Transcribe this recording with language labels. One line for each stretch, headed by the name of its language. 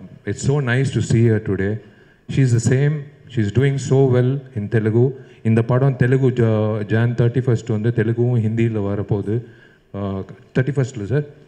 English: It's so nice to see her today. She is the same. She is doing so well in Telugu.
Tamil: இந்த படம் Telugu Jan 31st வந்து தெலுங்கும் ஹிந்தியில் வரப்போகுது. 31st sir.